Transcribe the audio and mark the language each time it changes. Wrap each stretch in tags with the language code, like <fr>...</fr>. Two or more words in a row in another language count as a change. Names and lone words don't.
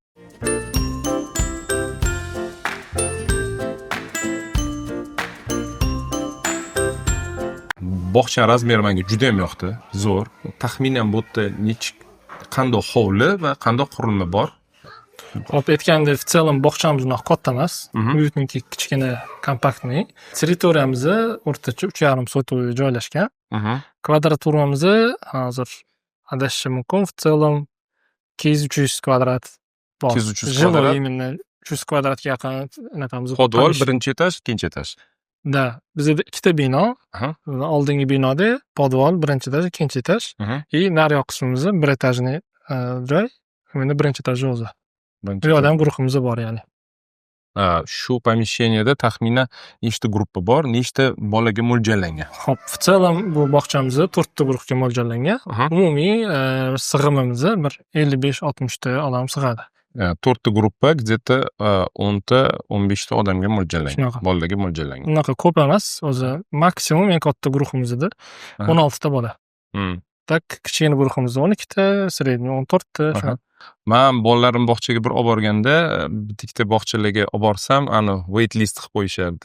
<uz>Bog'cha razmeri menga juda ham yoqdi. Zo'r. Taxminan bu yerda qanday hovli va qanday qurilma bor? Hop aytgandek,</uz> <ru>в целом</ru> <uz>bog'chamiz unaqa katta emas. Uyutniki kichkina, kompaktniy. Territoriyamiz o'rtacha 3,5 sotuvga joylashgan. Kvadraturamiz hozir adashishim mumkin.</uz> <ru>В целом</ru> <uz>2300 kvadrat bor. 2300 kvadrat. Именно 300 kvadratga yaqin anaqamiz. Podvol birinchi etaj, ikkinchi etaj. Da, bizda ikkita bino. Oldingi binoda podvol birinchi etaj, ikkinchi etaj. Naryoq qismimiz bir etajli joy. Endi birinchi etaj o'zi. Bu yoqda ham guruhimiz bor ya'ni. Shu помещениеda taxminan nechta gruppa bor, nechta bolaga mo'ljallangan? Hop,</uz> <ru>в целом</ru> <uz>bu bog'chamiz 4 ta guruhga mo'ljallangan. Umumiy sig'imimiz bir 55-60 ta odam sig'adi. 4 ta gruppa где-то 10 ta 15 ta odamga mo'ljallangan, bolalarga mo'ljallangan. Unaqa ko'p emas, o'zi maksimum eng katta guruhimizda 16 ta bola. Tak kichkina guruhimizda 12 ta, средний 14 ta shunaqa. Men bolalarim bog'chaga bir olib borganda, bitta bog'chalarga olib borsam, ani</uz> <en>wait list</en> <uz>qilib qo'yishardi.</uz>